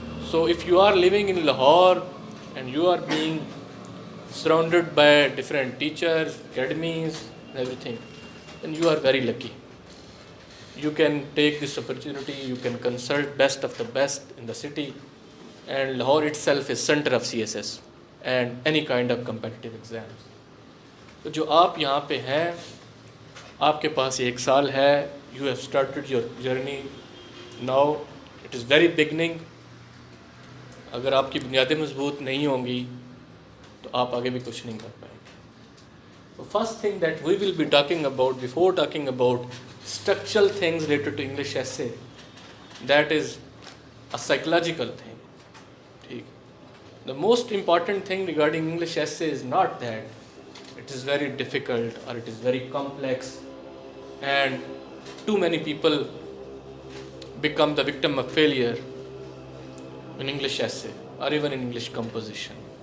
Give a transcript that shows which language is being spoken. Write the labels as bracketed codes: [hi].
[en] So if you are living in Lahore and you are being surrounded by different teachers, academies, everything, and you are very lucky. You can take this opportunity, you can consult best of the best in the city, and Lahore itself is center of CSS and any kind of competitive exams. [ur] تو جو آپ یہاں پہ ہیں, آپ کے پاس 1 سال ہے, [en] you have started your journey now, it is very beginning. [ur] اگر آپ کی بنیادیں مضبوط نہیں ہوں گی تو آپ آگے بھی کچھ نہیں کر پائیں گے. [en] The first thing that we will be talking about, before talking about structural things related to English essay, that is a psychological thing. The most important thing regarding English essay is not that it is very difficult or it is very complex and too many people become the victim of failure in English essay or even in English composition.